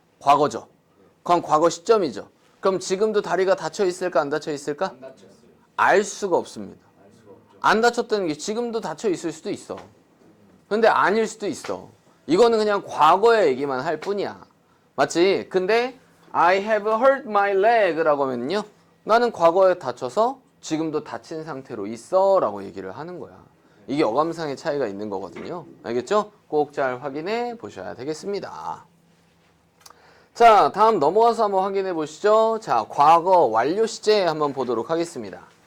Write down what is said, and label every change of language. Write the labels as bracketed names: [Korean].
[Korean] 과거죠. 그럼 과거 시점이죠. 그럼 지금도 다리가 다쳐 있을까 안 다쳐 있을까? 안 다쳤어요. 알 수가 없습니다. 알 수가 없죠. 안 다쳤다는 게 지금도 다쳐 있을 수도 있어. 근데 아닐 수도 있어. 이거는 그냥 과거의 얘기만 할 뿐이야. 맞지? 근데 [English] I have hurt my leg라고 [Korean] 하면요. 나는 과거에 다쳐서 지금도 다친 상태로 있어 라고 얘기를 하는 거야. 이게 어감상의 차이가 있는 거거든요. 알겠죠? 꼭 잘 확인해 보셔야 되겠습니다. 자, 다음 넘어가서 한번 확인해 보시죠. 자, 과거 완료 시제 한번 보도록 하겠습니다.